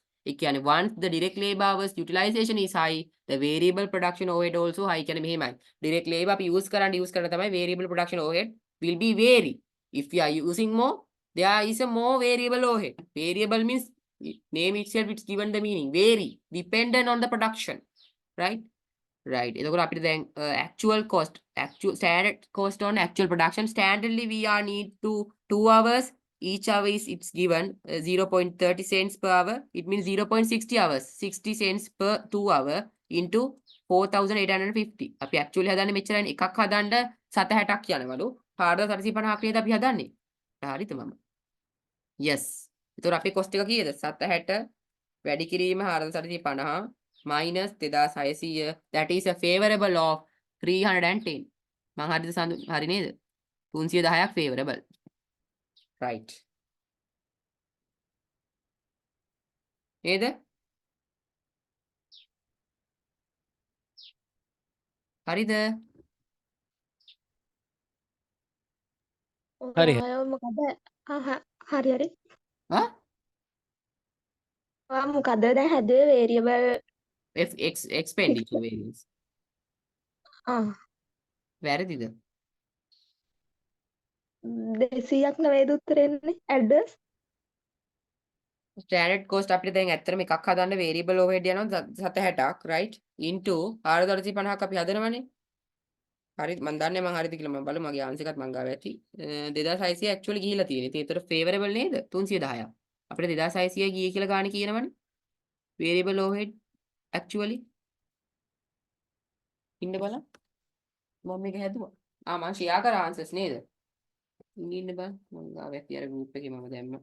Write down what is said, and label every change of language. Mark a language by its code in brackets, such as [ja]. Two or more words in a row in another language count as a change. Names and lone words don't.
[en] Once the direct labor hours utilization is high, the variable production overhead also high. Direct labor use variable production overhead will be vary. If we are using more, there is a more variable overhead. Variable means name itself, it's given the meaning. Vary, dependent on the production, right? Right. [si] එතකොට අපිට දැන් [en] actual cost, actual standard cost on actual production. Standardly we are need to 2 hours. Each hour is it's given 0.30 cents per hour. It means 0.60 hours. 60 cents per 2 hour into 4850. [si] අපි actually හදන්නේ මෙච්චරයි. එකක් හදන්න 760ක් යනවලු. 4450ක් නේද අපි හදන්නේ. හරිද මම? Yes. එතකොට අපේ cost එක කීයද? 760 වැඩි කිරීම 450 minus 2600, [en] that is a favorable of 310. [si] මං හරිද හරි නේද? 310ක් favorable. Right. නේද? හරිද? හරි ඔයාව මොකද හරි හරි ආ? ඔයා මොකද දැන් හැදුවේ වේරියබල් [en] expenditure variance. [si] වැරදිද? 200ක් නෙවෙයිද උත්තරේ එන්නේ ඇඩ්‍රස් [en] standard cost [si] අපිට දැන් ඇත්තටම එකක් හදන්න [en] variable overhead [si] යනවා 760ක්, right? into 450ක් අපි හදනවනේ. හරි මම දන්නේ මම හරිද කියලා මම බලමු මගේ ආන්සර් එකත් මං ගාව ඇති 2600 actually ගිහිලා තියෙන්නේ. ඉතින් ඒතර favorable නේද? 310ක්. අපිට 2600 ගියේ කියලා ගානේ කියනවනේ. [en] variable overhead actually [si] ඉන්න බලන්න. මම මේක හැදුවා. මම share කරා answers නේද? ඉන්න බලන්න. මම ගාව ඇති අර group එකේ මම දැම්මා.